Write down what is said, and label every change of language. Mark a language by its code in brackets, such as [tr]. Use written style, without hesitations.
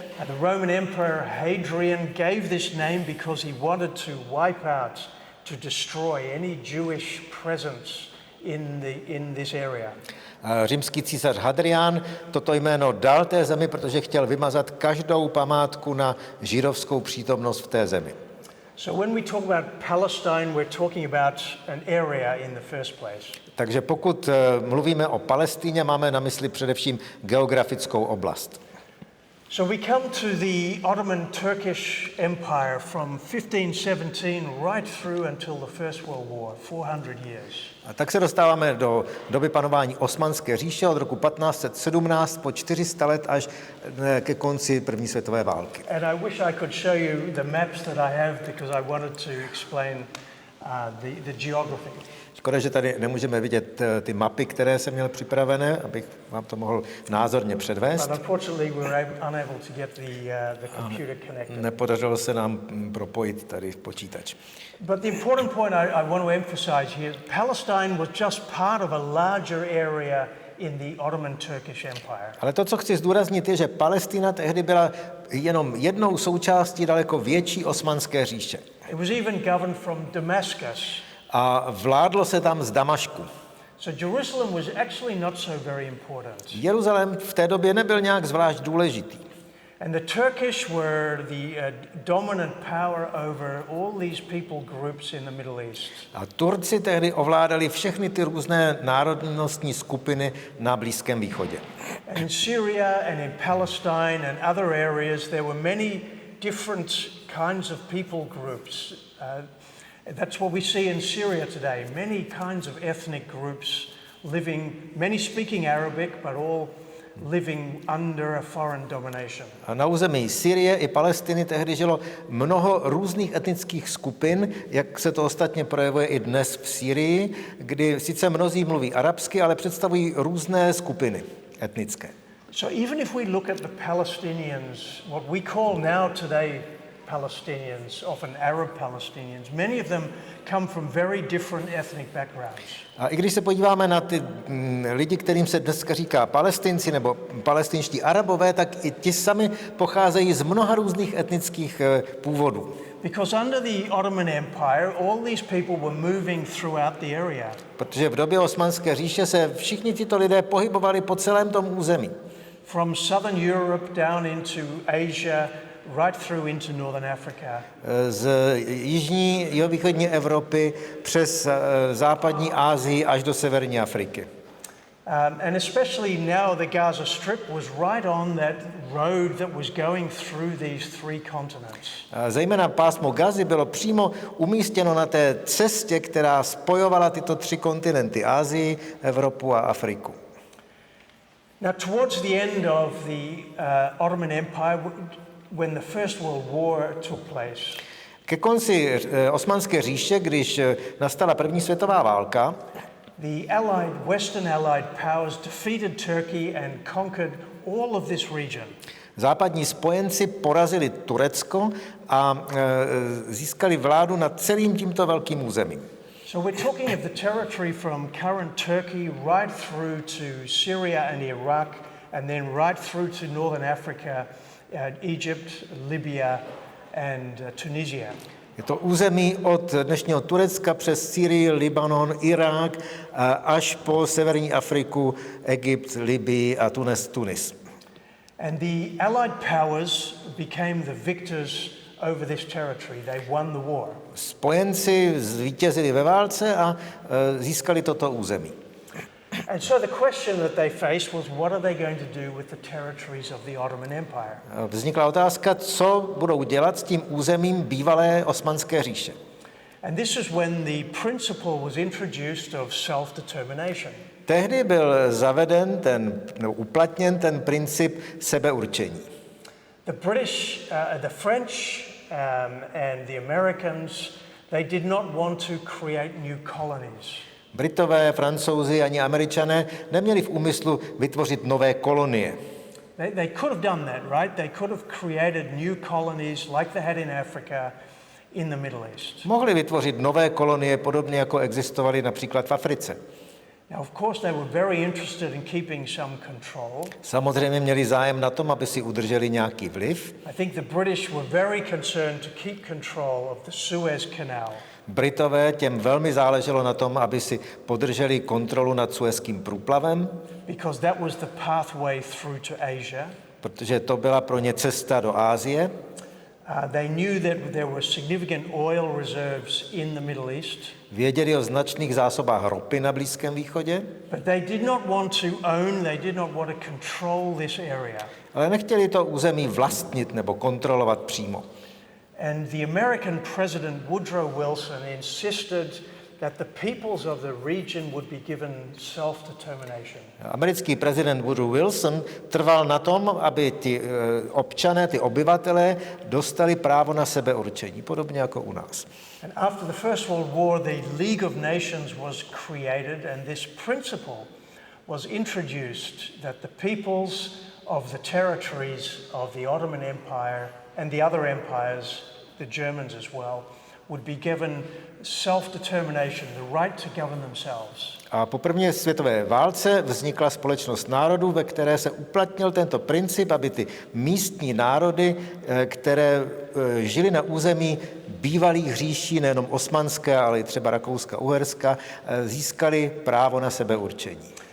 [en] And the Roman Emperor Hadrian gave this name because he wanted to wipe out, to destroy any Jewish presence in this area. [cs] Římský císař Hadrian toto jméno dal té zemi, protože chtěl vymazat každou památku na židovskou přítomnost v té zemi. [en] So when we talk about Palestine, we're talking about an area in the first place. [cs] Takže pokud mluvíme o Palestině, máme na mysli především geografickou oblast. [en] So we come to the Ottoman Turkish Empire from 1517 right through until the First World War, 400 years. [cs] A tak se dostáváme do doby panování Osmanské říše od roku 1517 po 400 let až ke konci první světové války. [en] And I wish I could show you the maps that I have because I wanted to explain the geography. [cs] Škoda, že tady nemůžeme vidět ty mapy, které jsem měl připravené, abych vám to mohl názorně předvést. [en] But unfortunately we were unable to get the computer connected. [cs] Nepodařilo se nám propojit tady počítač. [en] But the important point I want to emphasize here, Palestine was just part of a larger area in the Ottoman Turkish Empire. [cs] Ale to, co chci zdůraznit, je, že Palestina tehdy byla jenom jednou součástí daleko větší osmanské říše. [en] It was even governed from Damascus. [cs] A vládlo se tam z Damašku. [en] So Jerusalem was actually not so very important. [cs] Jeruzalém v té době nebyl nějak zvlášť důležitý. [en] And the Turkish were the dominant power over all these people groups in the Middle East. [cs] A Turci tehdy ovládali všechny ty různé národnostní skupiny na Blízkém východě. [en] And in Syria and in Palestine and other areas there were many different kinds of people groups. That's what we see in Syria today. Many kinds of ethnic groups living, many speaking Arabic, but all living under a foreign domination. [cs] A na území Syrie i Palestiny tehdy žilo mnoho různých etnických skupin, jak se to ostatně projevuje i dnes v Syrii, kdy sice mnozí mluví arabsky, ale představují různé skupiny etnické. [en] So even if we look at the Palestinians, what we call now today Palestinians, often Arab Palestinians, many of them come from very different ethnic backgrounds. [cs] A i když se podíváme na ty lidi, kterým se dneska říká Palestinci nebo palestinští Arabové, tak i ti sami pocházejí z mnoha různých etnických původů. [en] Because under the Ottoman Empire, all these people were moving throughout the area. [cs] Protože v době Osmanské říše se všichni tito lidé pohybovali po celém tom území. [en] From southern Europe down into Asia, right through into northern Africa. [cs] Z jižní, jihovýchodní Evropy přes západní Asii až do severní Afriky. [en] And especially now the Gaza Strip was right on that road that was going through these three continents. [cs] Zejména pásmo Gazy bylo přímo umístěno na té cestě, která spojovala tyto tři kontinenty, Asii, Evropu a Afriku. [en] Now towards the end of the Ottoman Empire, when the First World War took place, [cs] Ke konci Osmanské říše, když nastala první světová válka, [en] the Western Allied powers defeated Turkey and conquered all of this region. [cs] západní spojenci porazili Turecko a získali vládu nad celým tímto velkým územím. [en] So we're talking of the territory from current Turkey right through to Syria and Iraq, and then right through to northern Africa, Egypt, Libya and Tunisia. [cs] Je to území od dnešního Turecka přes Syrii, Libanon, Irák až po severní Afriku, Egypt, Libii a Tunis. [en] And the Allied powers became the victors over this territory. They won the war. [cs] Spojenci zvítězili ve válce a získali toto území. [en] And so the question that they faced was, what are they going to do with the territories of the Ottoman Empire? [cs] Vznikla otázka, co budou dělat s tím územím bývalé Osmanské říše. [en] And this is when the principle was introduced of self-determination. [cs] Tehdy byl zaveden uplatněn ten princip sebeurčení. [en] The British, the French and the Americans, they did not want to create new colonies. [cs] Britové, Francouzi ani Američané neměli v úmyslu vytvořit nové kolonie. [en] They could have done that, right? They could have created new colonies like they had in Africa in the Middle East. [cs] Mohli vytvořit nové kolonie, podobně jako existovaly například v Africe. [en] Now, of course, they were very interested in keeping some control. [cs] Samozřejmě měli zájem na tom, aby si udrželi nějaký vliv. [en] I think the British were very concerned to keep control of the Suez Canal. [cs] Britové, těm velmi záleželo na tom, aby si podrželi kontrolu nad Suezským průplavem, [en] because that was the pathway through to Asia. [cs] protože to byla pro ně cesta do Asie. [en] They knew that there were significant oil reserves in the Middle East. [cs] Věděli o značných zásobách ropy na Blízkém východě, [en] But they did not want to own, they did not want to control this area. [cs] ale nechtěli to území vlastnit nebo kontrolovat přímo. [en] And the American president Woodrow Wilson insisted that the peoples of the region would be given self-determination. [cs] Americký prezident Woodrow Wilson trval na tom, aby ti občané, ty obyvatelé dostali právo na sebeurčení, podobně jako u nás. [en] And after the First World War, the League of Nations was created, and this principle was introduced that the peoples of the territories of the Ottoman Empire and the other empires, the Germans as well, would be given self-determination, the right to govern themselves. [cs] A po první světové válce vznikla společnost národů, ve které se uplatnil tento princip, aby ty místní národy, které žily na území bývalých říší, nejenom osmanské, ale i třeba Rakouska-Uherska, získali právo na sebeurčení.